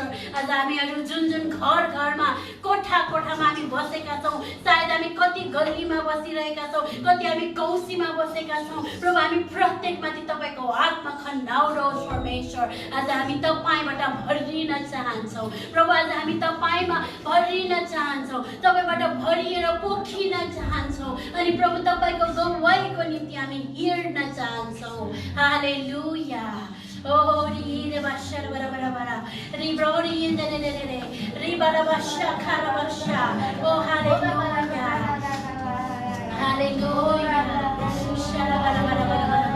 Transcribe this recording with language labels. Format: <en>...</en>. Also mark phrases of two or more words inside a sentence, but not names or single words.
<ne>आज हामीहरू जुन जुन घर घरमा, कोठा कोठामा हामी बसेका छौँ, सायद हामी कति गल्लीमा बसिरहेका छौँ, कति हामी कौसीमा बसेका छौँ, प्रभु हामी प्रत्येकमाथि तपाईँको आत्मा खन्याउनुहोस् परमेश्वर। आज हामी तपाईँबाट भरिन चाहन्छौँ प्रभु, आज हामी तपाईँमा भरिन चाहन्छौँ, तपाईँबाट भरिएर पोखिन चाहन्छौँ अनि प्रभु तपाईँको गवाईको निम्ति हामी हिँड्न चाहन्छौँ। हालेलुया। ओ री बाशा बरा बरा बरा री ब्रोरी इन दे दे दे री बरा बाशा खारा बाशा। ओ हालेलुया, हालेलुया। Shala bara bara bara</ne>